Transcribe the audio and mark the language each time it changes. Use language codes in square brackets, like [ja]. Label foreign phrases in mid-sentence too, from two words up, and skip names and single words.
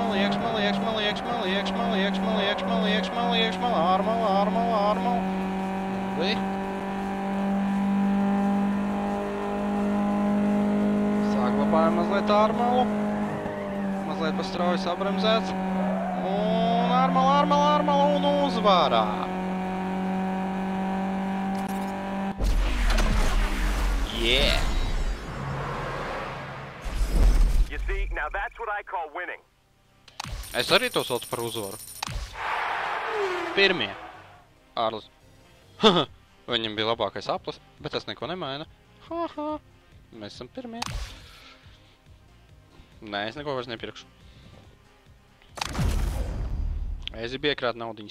[lv] Ārmalu. Labi. Saglabājam mazliet ārmalu. Mazliet pa strauji sabremzēts. Un ārmalu un uzvarā. [en] Yeah. You see, now that's what I call winning. [lv] Es arī to saucu par uzvaru. Pirmie. Ārlis. Viņam bija labākais aplis, bet tas neko nemaina. Mēs esam pirmie. Nē, es neko vairs nepirkšu. Es gribu iekrāt naudiņas.